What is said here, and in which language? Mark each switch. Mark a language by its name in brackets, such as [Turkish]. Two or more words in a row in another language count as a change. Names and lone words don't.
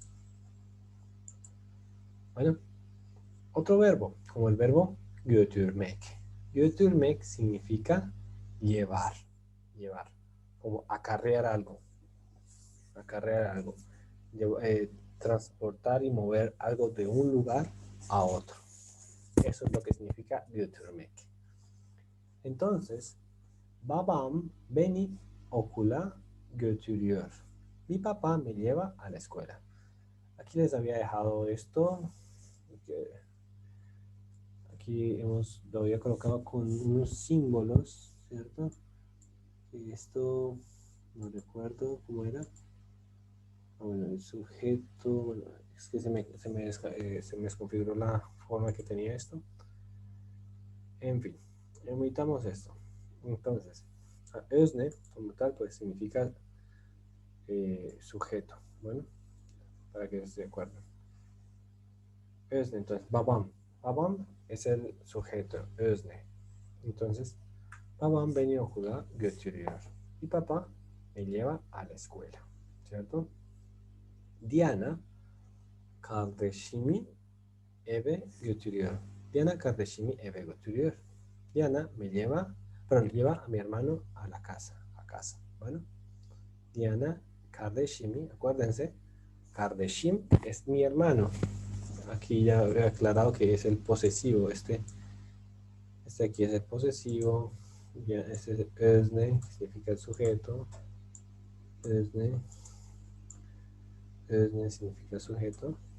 [Spanish] Bueno, otro verbo, como el verbo götürmek. Götürmek significa llevar, como acarrear algo, transportar y mover algo de un lugar a otro. Eso es lo que significa götürmek. [Turkish] Entonces, babam beni okula götürüyor. [Spanish] Mi papá me lleva a la escuela. Aquí les había dejado esto. Aquí lo había colocado con unos símbolos, ¿cierto? Esto no recuerdo cómo era. Bueno, el sujeto, bueno, es que se me desconfiguró la forma que tenía esto. En fin, omitamos esto. Entonces, özne, como tal, pues significa sujeto. Bueno, para que se acuerden. Özne, entonces, babam. Babam es el sujeto, özne. [Turkish] Entonces, babam beni okula götürüyor. [Spanish] Y papá me lleva a la escuela, ¿cierto? Diana, [Turkish] kardeşimi eve götürüyor. Diana kardeşimi eve götürüyor. [Spanish] Diana lleva a mi hermano a la casa, Bueno, Diana kardeşimi, acuérdense, kardeşim es mi hermano. Aquí ya he aclarado que es el posesivo, este aquí es el posesivo, ya este es özne, significa el sujeto, özne significa sujeto.